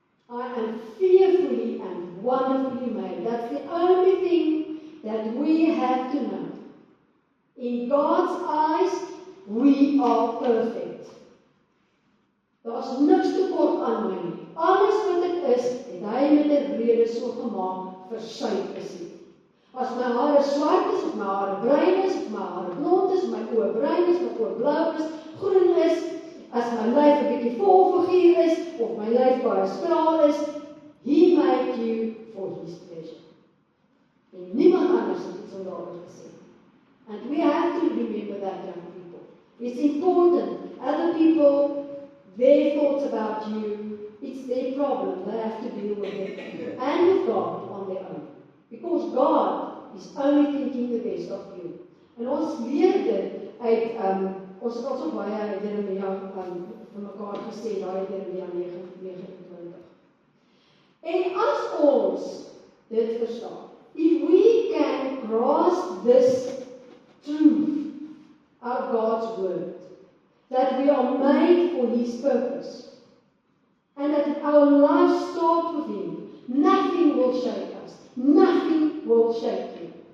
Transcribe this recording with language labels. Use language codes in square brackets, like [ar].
[en] I am fearfully and wonderfully made. That's the only thing that we have to know. In God's eyes, we are perfect. [af] Daar's niks tekort aan my nie. Alles wat ek is, het hy met 'n rede so gemaak vir sy plezier. As my hare swart is, of my hare bruin is, of my hare blond is, my oë bruin is, my oë blou is, groen is, as my lyf 'n bietjie volfiguur is, of my lyf baie skraal is, [en] He made you for His pleasure. [af] En niemand anders het dit so daaroor gesê. [en] And we have to remember that, young people. It's important. Other people, their thoughts about you, it's their problem. They have to deal with it. And with God on their own. Because God is only thinking the best of you. [af] En ons leer dit uit, ons het al so baie Jeremia vir mekaar gesê, daai Jeremia 29. En as ons dit verstaan, [en] if we can grasp this truth out of God's word, that we are made for His purpose, and that our lives start with Him, nothing will shake us, nothing will shake you.